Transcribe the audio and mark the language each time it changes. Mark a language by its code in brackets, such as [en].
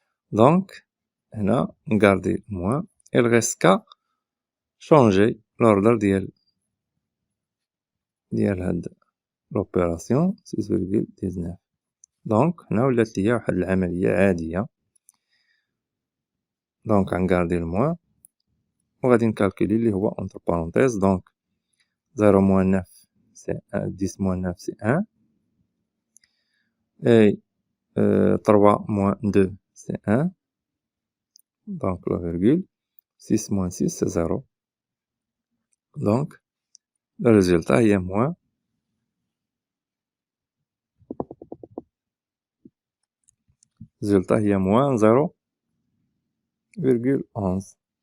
[ar] دونك هنا نكاردي موان [fr] il reste qu'à changer l'ordre [ar] ديال هاد l'opération 6,19. دونك هنا ولات ليا واحد العملية عادية. دونك غنكاردي الموان وغادي نكالكولي اللي هو entre parenthèses. [fr] دونك 0 moins 9 c'est 1, 10 moins 9 c'est 1 et 3 moins 2 c'est 1. Donc la virgule 6 moins 6 c'est 0. Donc le résultat est moins 0,11.